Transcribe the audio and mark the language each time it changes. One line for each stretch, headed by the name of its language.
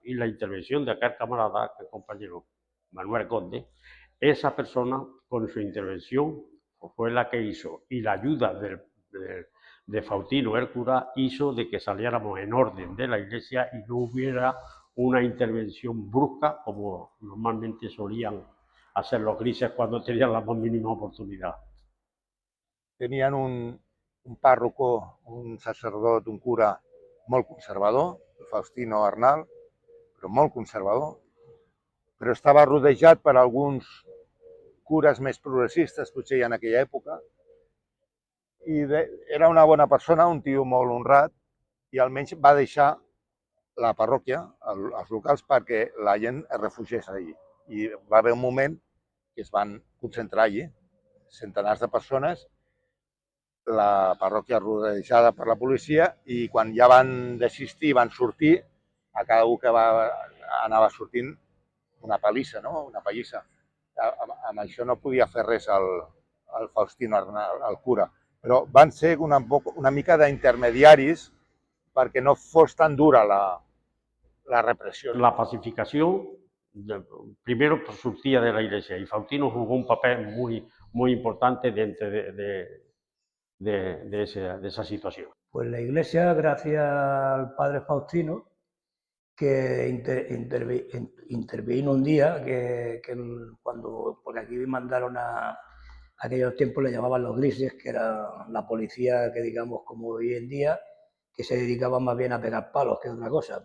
Spanish: Y la intervención de aquel camarada, el compañero Manuel Conde, esa persona con su intervención fue la que hizo, y la ayuda de Faustino, el cura, hizo de que saliéramos en orden de la iglesia y no hubiera una intervención brusca como normalmente solían hacer los grises cuando tenían la más mínima oportunidad.
Catalan: Tenien un pàrroco, un sacerdot, un cura molt conservador, Faustino Arnal, però molt conservador, però estava rodejat per alguns cures més progressistes, potser ja en aquella època, i era una bona persona, un tio molt honrat, i almenys va deixar la parròquia, els locals, perquè la gent es refugiés allí. I va haver un moment que es van concentrar allí, centenars de persones, la parròquia rodejada per la policia, i quan ja van desistir, van sortir, a cada un que anava sortint una pallissa, no? Una pallissa. Amb això no podia fer res el Faustino Arnal, el cura, però van ser una mica d'intermediaris perquè no fos tan dura la repressió.
Spanish: La pacificación primero surgía de la iglesia, y Faustino jugó un papel muy importante dentro de esa situación. Pues la iglesia, gracias al padre Faustino, que intervino un día, porque aquí mandaron aquellos tiempos le llamaban los grises, que era la policía que digamos como hoy en día, que se dedicaba más bien a pegar palos que otra cosa.